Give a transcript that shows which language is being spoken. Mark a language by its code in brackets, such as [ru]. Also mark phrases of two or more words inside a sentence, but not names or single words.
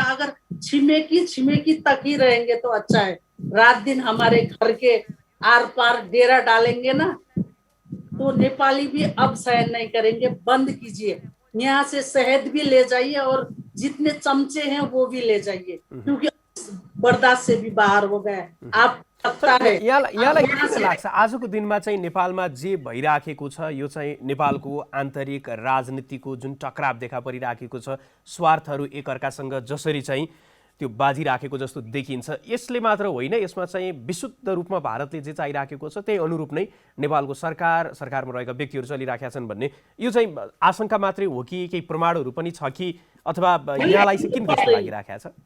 [hi] अगर छिमेकी तक ही रहेंगे तो अच्छा है, रात दिन हमारे घर के आर पार डेरा डालेंगे ना तो नेपाली भी अब सहन नहीं करेंगे। बंद कीजिए, यहाँ से शहद भी ले जाइए और जितने चमचे हैं वो भी ले जाइए, क्योंकि बर्दाश्त से भी बाहर हो गए। आप [ne] यहाँलाई के लाग्छ आजको दिनमा चाहिँ नेपालमा जे भइराखेको छ यो चाहिँ नेपालको आन्तरिक राजनीतिको जुन टकराव देखा परिराखेको छ, स्वार्थहरू एकअर्कासँग जसरी चाहिँ त्यो बाजिराखेको जस्तो देखिन्छ, यसले मात्र होइन, यसमा चाहिँ विशुद्ध रूपमा भारतले जे चाहिराखेको छ त्यही अनुरूप नै नेपालको सरकारमा रहेका व्यक्तिहरू चलिराखेका छन् भन्ने यो चाहिँ आशंका मात्रै हो कि केही प्रमाणहरू पनि छ कि, अथवा यहाँलाई चाहिँ किन त्यस्तो लागिराखेको छ?